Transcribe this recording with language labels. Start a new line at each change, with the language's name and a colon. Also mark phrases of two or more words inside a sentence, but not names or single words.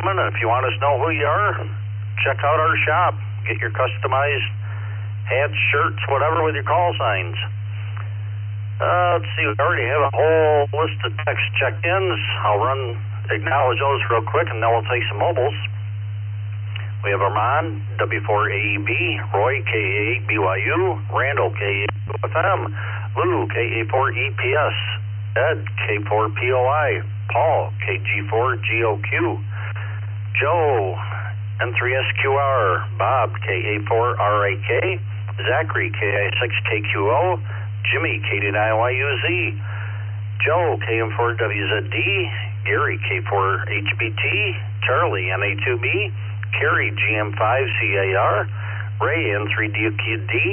English: And if you want us to know who you are, check out our shop. Get your customized hats, shirts, whatever with your call signs. Let's see, we already have a whole list of text check-ins. I'll acknowledge those real quick, and then we'll take some mobiles. We have Armand, W4AEB, Roy, KA8BYU, Randall, KA2FM, Lou, KA4EPS, Ed, K4POI, Paul, KG4GOQ, Joe, N3SQR, Bob, KA4RAK, Zachary, KI6KQO, Jimmy, K9YUZ, Joe, KM4WZD, Gary, K4HBT, Charlie, NA2B, Carrie, GM5CAR, Ray, N3DQD,